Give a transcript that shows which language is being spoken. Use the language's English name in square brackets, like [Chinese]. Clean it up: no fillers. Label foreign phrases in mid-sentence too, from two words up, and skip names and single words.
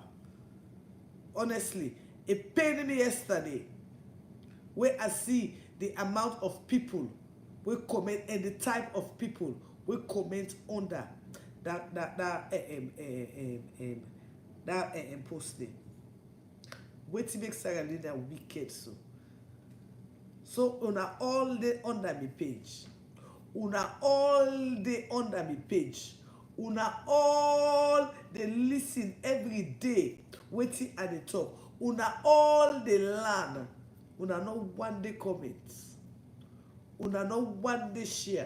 [Nigerian Pidgin] Honestly, it pained me yesterday where I see the amount of people we comment, and the type of people we comment under that post there. Wetin make Sarah Lina wicked so una all dey under me page, una all dey under me page, una all dey listen every day wetin I dey talk, una all dey learn, una no one day comment, una no one day share.